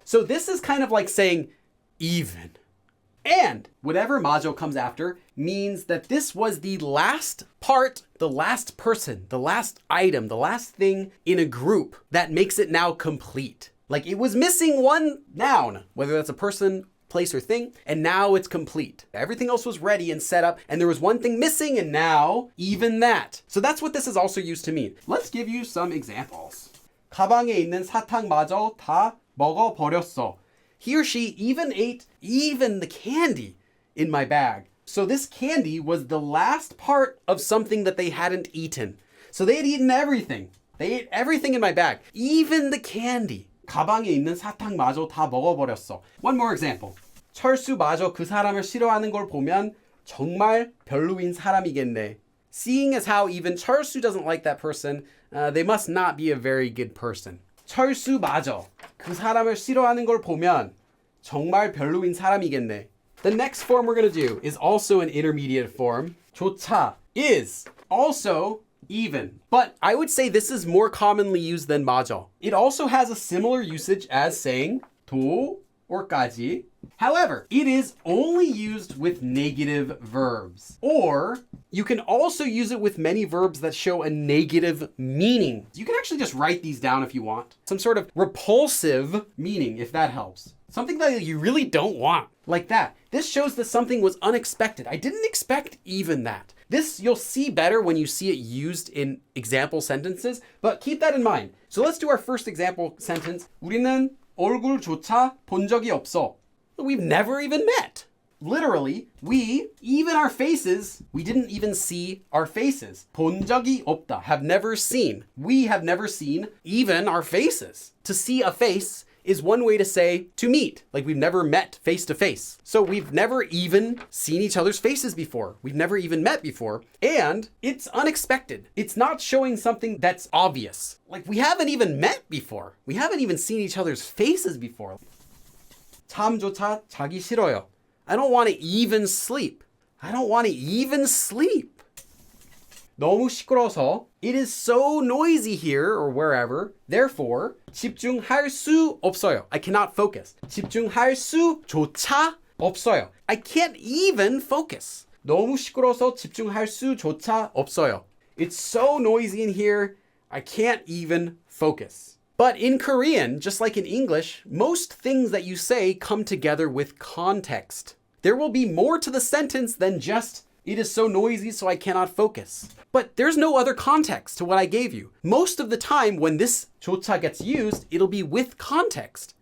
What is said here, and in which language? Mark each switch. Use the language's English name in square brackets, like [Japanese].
[English] So this is kind of like saying even. And whatever 맞아 comes after means that this was the last part, the last person, the last item, the last thing in a group that makes it now complete. Like it was missing one noun, whether that's a person, place, or thing, and now it's complete. Everything else was ready and set up, and there was one thing missing, and now even that. So that's what this is also used to mean. Let's give you some examples. [Korean] 가방에 있는 사탕마저 다 먹어버렸어. [English] He or she even ate even the candy in my bag. So this candy was the last part of something that they hadn't eaten. So they had eaten everything. They ate everything in my bag, even the candy. [Korean] 가방에 있는 사탕마저 다 먹어버렸어. [English] One more example. [Korean] 철수마저 그 사람을 싫어하는 걸 보면 정말 별로인 사람이겠네. [English] Seeing as how even 철수 doesn't like that person, they must not be a very good person. [Korean] 철수마저 그 사람을 싫어하는 걸 보면 정말 별로인 사람이겠네. [English] The next form we're going to do is also an intermediate form. 조차 is also even. But I would say this is more commonly used than 맞아. It also has a similar usage as saying 도 or 까지. However, it is only used with negative verbs. Or you can also use it with many verbs that show a negative meaning. You can actually just write these down if you want. Some sort of repulsive meaning, if that helps. Something that you really don't want. Like that. This shows that something was unexpected. I didn't expect even that. This you'll see better when you see it used in example sentences, but keep that in mind. So let's do our first example sentence. [Korean] 우리는 얼굴조차 본 적이 없어. [English] We've never even met. Literally, we, even our faces, we didn't even see our faces. 본 적이 없다, have never seen. We have never seen even our faces. To see a face is one way to say to meet, like we've never met face to face. So we've never even seen each other's faces before. We've never even met before. And it's unexpected. It's not showing something that's obvious. Like we haven't even met before. We haven't even seen each other's faces before. [Korean] 잠조차 자기 싫어요. [English] I don't want to even sleep. I don't want to even sleep. 너무 시끄러워서 it is so noisy here or wherever. [Korean] Therefore, 집중할 수 없어요. [English] I cannot focus. 집중할 수조차 없어요. I can't even focus. [Korean] 너무 시끄러워서 집중할 수조차 없어요. [English] It's so noisy in here. I can't even focus. But in Korean, just like in English, most things that you say come together with context. There will be more to the sentence than just, it is so noisy so I cannot focus. But there's no other context to what I gave you. Most of the time when this 조차 gets used, it'll be with context.